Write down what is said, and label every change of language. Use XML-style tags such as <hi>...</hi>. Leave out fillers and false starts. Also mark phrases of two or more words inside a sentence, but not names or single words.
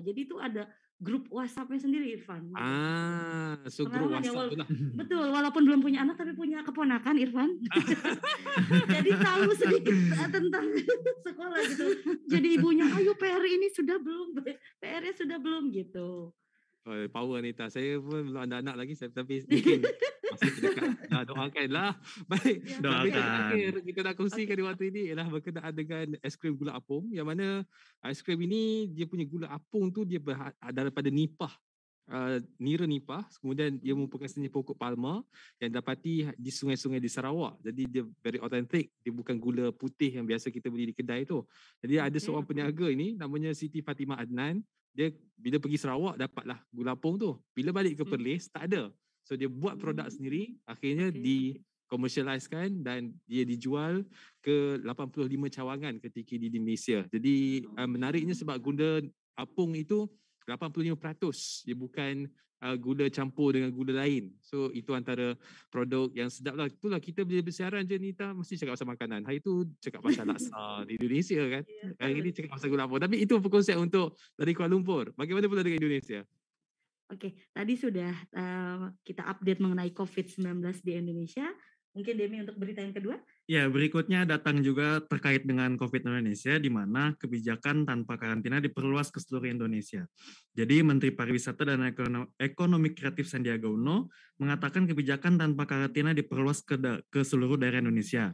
<id>Jadi itu ada grup WhatsApp-nya sendiri Irfan gitu. So grup Pengalaman ya,</id> <ms>WhatsApp tu lah.</ms> <id>betul, walaupun belum punya anak tapi punya keponakan Irfan. Jadi tahu sedikit tentang sekolah gitu. Jadi ibunya, ayo PR ini sudah belum, PR-nya sudah belum gitu.</id> <ms>Oh, power Nita. Saya pun belum ada anak lagi, tapi mungkin masih terdekat. Doakanlah. Baik.</ms> <id>Ya,</id> <ms>Dan berita</ms> <id>Doakan.</id> <ms>terakhir kita nak kongsikan</ms> <id>Oke.</id> <ms>di waktu ini ialah berkenaan dengan es krim gula apung, yang mana es krim ini dia punya gula apung tu dia daripada nipah. Nira nipah, kemudian dia merupakan seni pokok palma yang dapati di sungai-sungai di Sarawak. Jadi dia</ms> <en>very authentic.</en> <ms>Dia bukan gula putih yang biasa kita beli di kedai tu. Jadi ada</ms> <id>Oke,</id> <ms>seorang</ms> <id>oke.</id> <ms>peniaga ini namanya Siti Fatimah Adnan. Dia bila pergi Sarawak dapatlah gula apung tu. Bila balik ke</ms> <id>Hmm.</id> <ms>Perlis tak ada. So dia buat produk sendiri, akhirnya</ms> <id>Oke,</id> <ms>dikomersialiskan dan dia dijual ke 85 cawangan ketika di Malaysia. Jadi menariknya sebab gula apung itu 85% dia bukan gula campur dengan gula lain. So itu antara produk yang sedap lah. Itulah kita bila bersiaran je Nita mesti cakap pasal makanan. Hari tu cakap pasal laksa di Indonesia kan.</ms> <id>Iya,</id> <ms>Hari ni</ms> <id>betul.</id> <ms>cakap pasal gula apung. Tapi itu konsep untuk dari Kuala Lumpur. Bagaimana pula dengan Indonesia?</ms> <id>Oke, tadi sudah kita update mengenai COVID-19 di Indonesia. Mungkin Demi untuk berita yang kedua. Ya, berikutnya datang juga terkait dengan COVID Indonesia, di mana kebijakan tanpa karantina diperluas ke seluruh Indonesia. Jadi Menteri Pariwisata dan Ekonomi Kreatif Sandiaga Uno mengatakan kebijakan tanpa karantina diperluas ke seluruh daerah Indonesia.</id>